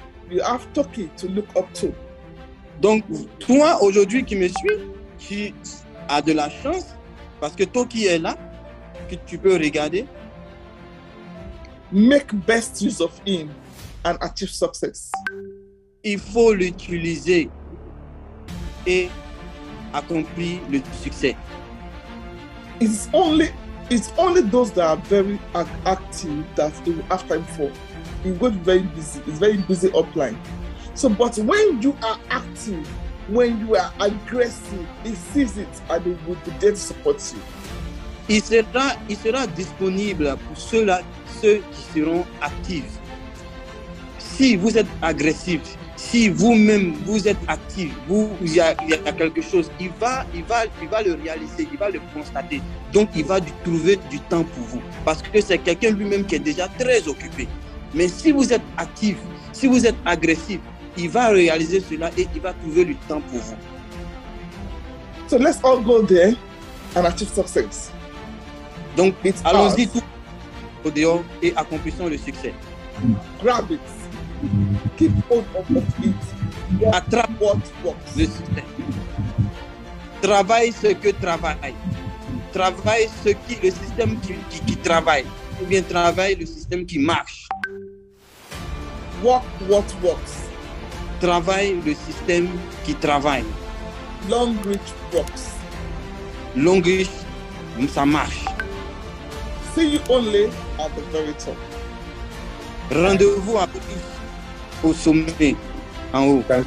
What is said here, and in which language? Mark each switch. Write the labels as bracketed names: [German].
[English] You have Toki to look up to. [French] Donc, toi, aujourd'hui, qui me suis, tu as de la chance parce que Toki est là, que tu peux regarder. [English] Make best use of him and achieve success. [French] Il faut l'utiliser et accomplir le succès. [English] It's only those that are very active that it will have time for. It will be very busy. It's very busy offline. So, but when you are active, when you are aggressive, it sees it and it will be there to support you. [French] Il sera disponible pour ceux qui seront actifs. si vous êtes agressif, si vous-même vous êtes actif, il y a quelque chose, il va le réaliser, il va le constater. Donc il va trouver du temps pour vous. Parce que c'est quelqu'un lui-même qui est déjà très occupé. Mais si vous êtes actif, si vous êtes agressif, il va réaliser cela et il va trouver du temps pour vous. [English] So let's all go there and achieve success. [French] Donc allons-y tout au dehors et accomplissons le succès. [English] Grab it. Keep hold of it. [French] Attrape [English] what works. [French] Le succès. Travaille ce que travaille. Travaille le système qui travaille. Ou bien travaille le système qui marche. [English] Work what works. [French] Travaille le système qui travaille. [English] Long reach works. [French] Long reach, ça marche. [English] See you only at the very top. [French] Rendez-vous à tous au sommet, en haut.